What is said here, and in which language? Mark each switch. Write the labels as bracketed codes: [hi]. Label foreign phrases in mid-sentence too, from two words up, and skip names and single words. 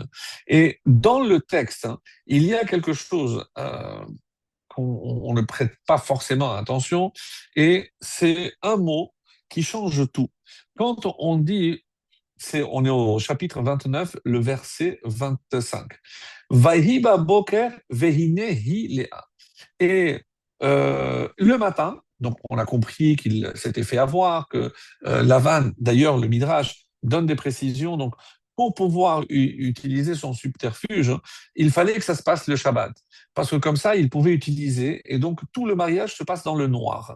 [fr] Et dans le texte, hein, il y a quelque chose qu'on ne prête pas forcément attention, et c'est un mot qui change tout. Quand on dit, on est au chapitre 29, le verset 25. [he] ויהי בבקר והנה היא לאה. [fr] Et le matin, donc on a compris qu'il s'était fait avoir, que Lavan, d'ailleurs le Midrash donne des précisions, donc pour pouvoir utiliser son subterfuge, il fallait que ça se passe le Shabbat, parce que comme ça, il pouvait utiliser, et donc tout le mariage se passe dans le noir.